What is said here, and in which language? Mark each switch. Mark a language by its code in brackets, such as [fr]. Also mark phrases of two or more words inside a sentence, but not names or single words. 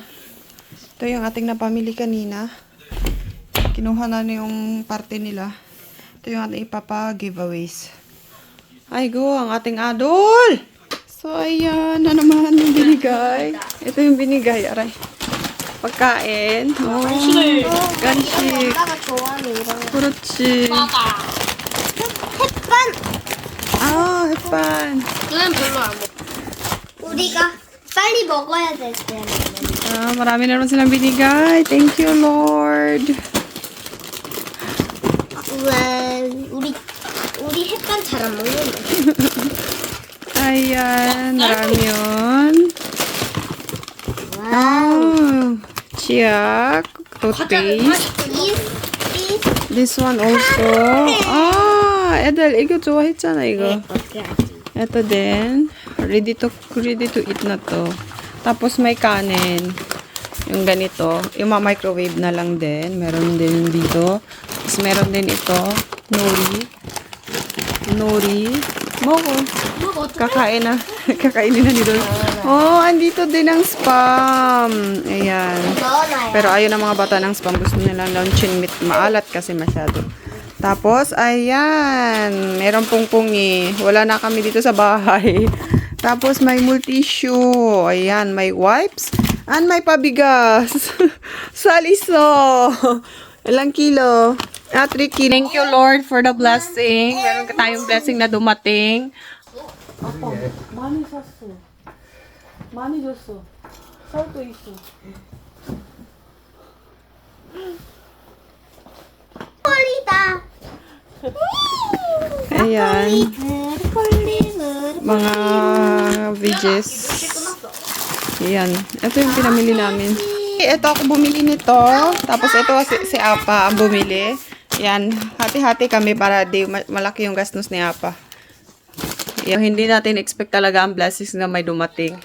[tl] Ito yung ating napamili kanina. Kinuha na yung parte nila. Ito yung ating ipapa-giveaways. Ay go, ang ating adol! So, ayan na naman yung binigay. Ito yung binigay, aray. Pagkain. [ko] Oh, gan식. 아빠가 좋아하는 이런 거. 그렇지. 햇반! 아, 햇반. 그건 별로 안 먹어. 우리가 빨리 먹어야 될 때는. [tl] Ah, marami na naman silang binigay. [en] Thank you, Lord. Well, [ko] 우리 햇반 잘 안 먹는데. [tl] Ayan, marami yun. [ko] 와우. [en] Oh, chiak, toothpaste. This one also. [ko] Ah, 애들 이거 좋아했잖아, 이거. [tl] Ito din. [en] Ready to eat [tl] na to. Tapos may kanin. Yung ganito. Yung microwave na lang din. Meron din dito. Tapos meron din ito. Nori. nori. Moko. Kakain na. Kakainin na ni Dol. Oh, andito din ang spam. Ayan. Pero ayaw ng mga bata ng spam. Gusto nila luncheon meat. Maalat kasi masyado. Tapos, ayan. Meron pungpungi. Wala na kami dito sa bahay. Tapos, may multissue. Ayan, may wipes. And may pabigas. Saliso. Ilang kilo? 3 kilo. [en] Thank you, Lord, for the blessing. [tl] Meron tayong blessing na dumating. [ko] 많이 샀어. 많이 줬어. 살도 있어. [tl] Ayan. Mga veggies. Ayan. Ito yung pinamili namin. Ito ako bumili nito. Tapos ito si Apa ang bumili. Ayan. Hati-hati kami para di malaki yung gastos ni Apa. Ayan. Hindi natin expect talaga ang blessings na may dumating.